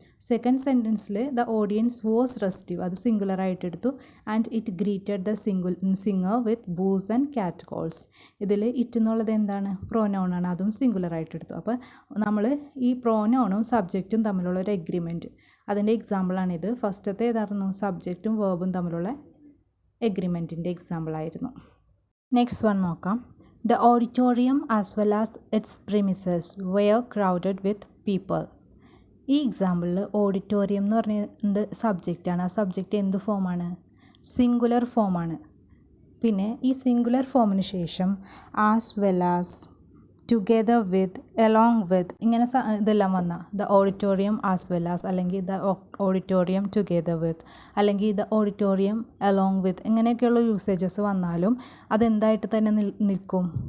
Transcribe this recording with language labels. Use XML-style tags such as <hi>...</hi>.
<en>second സെൻറ്റൻസിൽ the audience was restive,</en> <ml>അത് സിംഗുലറായിട്ട് എടുത്തു,</ml> <en>And it greeted the singer with boos and cat calls.</en> <ml>ഇതിൽ it എന്നുള്ളത് എന്താണ്? പ്രോനൗണാണ്, അതും സിംഗുലറായിട്ട് എടുത്തു. അപ്പോൾ നമ്മൾ ഈ പ്രോനൗണും സബ്ജക്റ്റും തമ്മിലുള്ള ഒരു എഗ്രിമെൻറ്റ്, അതിൻ്റെ എക്സാമ്പിളാണിത്. ഫസ്റ്റത്തെ ഏതായിരുന്നു? സബ്ജക്റ്റും വേർബും തമ്മിലുള്ള എഗ്രിമെൻറ്റിൻ്റെ എക്സാമ്പിളായിരുന്നു. നെക്സ്റ്റ് വൺ നോക്കാം.</ml> <en>The auditorium as well as its premises were crowded with people.</en> <ml>ഈ എക്സാമ്പിളിൽ ഓഡിറ്റോറിയം എന്ന് പറയുന്നത് സബ്ജക്റ്റാണ്. ആ സബ്ജക്റ്റ് എന്ത് ഫോമാണ്? സിംഗുലർ ഫോമാണ്. പിന്നെ ഈ സിംഗുലർ ഫോമിന് ശേഷം as well as, together with, along with, ഇങ്ങനെ ഇതെല്ലാം വന്നാൽ the auditorium as well as, അല്ലെങ്കിൽ ദ ഓഡിറ്റോറിയം ടുഗെദർ വിത്ത്, അല്ലെങ്കിൽ ദ ഓഡിറ്റോറിയം എലോങ് വിത്ത്, ഇങ്ങനെയൊക്കെയുള്ള യൂസേജസ് വന്നാലും അതെന്തായിട്ട് തന്നെ നിൽക്കും?</ml>